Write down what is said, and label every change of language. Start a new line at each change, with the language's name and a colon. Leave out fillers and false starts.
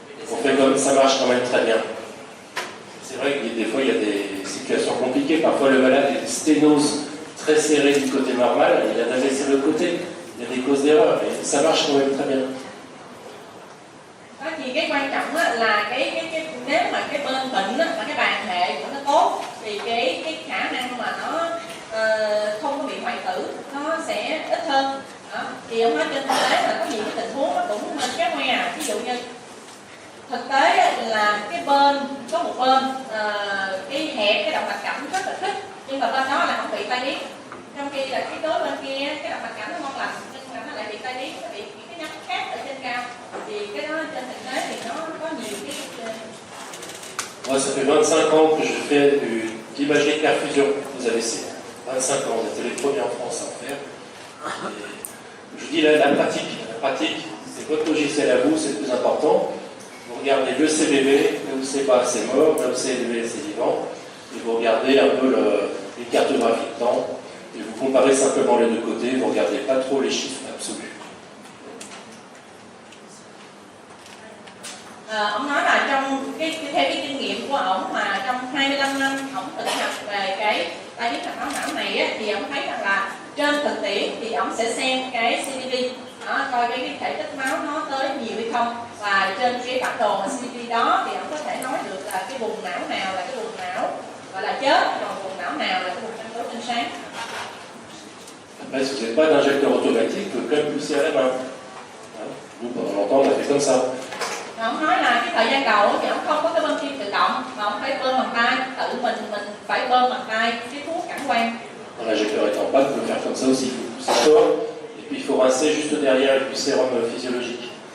French: On fait comme ça marche quand même très bien. C'est vrai que des fois il y a des situations compliquées. Parfois le malade a une sténose très serrée du côté normal, il a AVC de l'autre côté. Il y a des causes d'erreur, mais ça marche quand même très bien.
Vietnamese: Thì cái quan trọng là nếu mà cái bên bệnh mà cái bàn hệ của nó tốt thì cái khả năng mà nó không có bị hoại tử nó sẽ ít hơn. Đó. Thì ông nói trên thực tế là có nhiều cái tình huống nó cũng khác ngoe. Ví dụ như thực tế là cái bên có một bên cái hẹp cái động mạch cảnh rất là thích, nhưng mà bên đó là không bị tai biến, trong khi là cái đối bên kia cái động mạch cảnh nó ngon lành nhưng mà nó lại bị tai biến, nó bị cái nhánh khác ở trên cao, thì cái đó trên thực tế thì nó có nhiều cái.
French: Moi, ça fait 25 ans que je fais de l'imagerie de perfusion aux AVC. 25 ans, on était les premiers en France à en faire. Et je dis la pratique, c'est votre logiciel à vous, c'est le plus important. Vous regardez le CBV, là où c'est pas, c'est mort, là où c'est élevé, c'est vivant. Et vous regardez un peu les cartographies de temps. Et vous comparez simplement les deux côtés, vous ne regardez pas trop les chiffres absolus.
Vietnamese: Ông nói là trong theo cái kinh nghiệm của ổng mà trong 25 năm ổng thực hành về cái tai biến mạch máu não này á, thì ổng thấy rằng là trên thực tiễn thì ổng sẽ xem cái CTP, coi cái thể tích máu nó tới nhiều hay không, và trên cái bản đồ mà CTP đó thì ổng có thể nói được là cái vùng não nào là cái vùng não gọi là chết, còn vùng não nào là cái vùng tương đối tinh sáng.
French: Après, si vous n'avez pas d'injecteur automatique, vous pouvez quand même pousser à la main. Nous, pendant longtemps, on a fait comme ça.
Vietnamese: Ông nói là cái thời gian đầu thì ông không có cái bơm kim tự động, mà ông phải bơm bằng tay, tự mình phải bơm bằng tay cái thuốc cản quang.
French: Quand l'injecteur est en panne, vous pouvez faire comme ça aussi. Il faut pousser fort, et puis il faut rincer juste derrière avec du sérum physiologique.